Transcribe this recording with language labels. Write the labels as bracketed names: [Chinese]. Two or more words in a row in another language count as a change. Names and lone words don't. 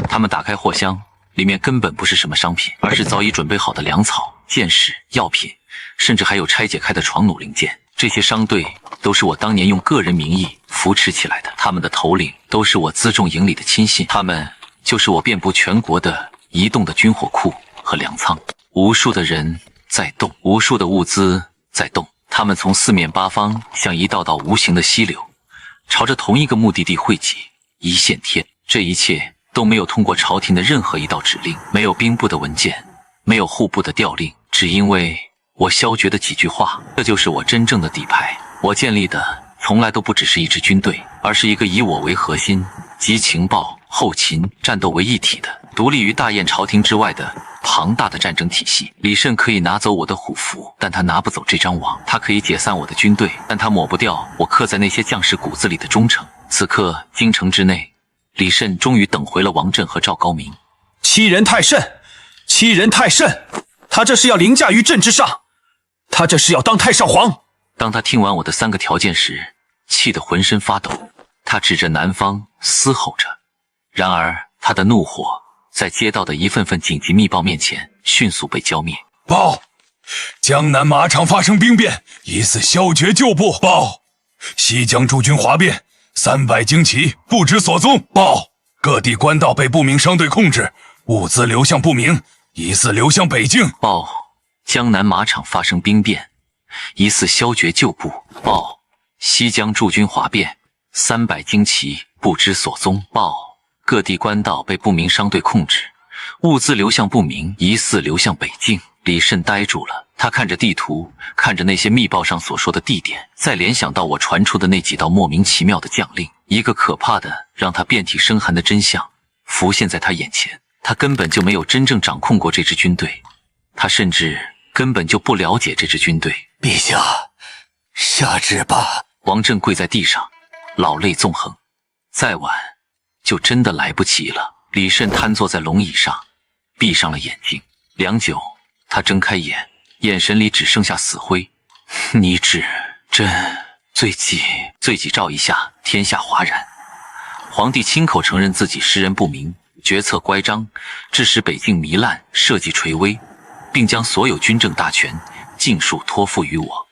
[Chinese] 他們打開貨箱，裡面根本不是什麼商品，而是早已準備好的糧草、箭矢、藥品，甚至還有拆解開的床弩零件。這些商隊都是我當年用個人名義扶持起來的，他們的頭領都是我輜重营裡的親信，他們就是我遍布全国的移動的軍火庫和糧倉。無數的人在動，無數的物資在動，他們從四面八方像一道道無形的溪流，朝着同一個目的地匯集。一線天，這一切都沒有通過朝廷的任何一道指令，沒有兵部的文件，沒有戶部的調令，只因為我蕭決的幾句話。這就是我真正的底牌。我建立的從來都不只是一支軍隊，而是一個以我為核心，集情報、後勤、戰鬥為一體的，獨立於大雁朝廷之外的龐大的戰爭體系。李慎可以拿走我的虎符，但他拿不走這張網；他可以解散我的軍隊，但他抹不掉我刻在那些將士骨子裡的忠誠。此刻，京城之內，李慎終於等回了王震和趙高明。欺人太甚，欺人太甚！他這是要凌駕於朕之上，他這是要當太上皇。當他聽完我的3個條件時，氣得渾身發抖。他指着南方嘶吼着，然而他的怒火在接到的一份份緊急密報面前迅速被浇滅。報，江南馬場發生兵變，疑似蕭決旧部。報，西江駐軍譁變，300精騎不知所蹤。報，各地官道被不明商隊控制，物資流向不明，疑似流向北境。報，江南馬場發生兵變，疑似蕭決舊部。報，西江駐軍譁變，300精騎不知所蹤。報，各地官道被不明商隊控制，物資流向不明，疑似流向北境。李慎呆住了，他看着地圖，看着那些密報上所說的地點，再联想到我傳出的那幾道莫名其妙的将令，一個可怕的讓他遍體生寒的真相浮現在他眼前。他根本就沒有真正掌控過這支軍隊，他甚至根本就不了解這支軍隊。陛下，下旨吧。王震跪在地上，老淚縱橫，再晚就真的來不及了。李慎癱坐在龍椅上，閉上了眼睛。良久，他睜開眼，眼神裡只剩下死灰。你指朕罪己詔一下，天下嘩然。皇帝親口承認自己识人不明，決策乖張，致使北境糜爛，社稷垂危，並將所有軍政大權盡數托付於我。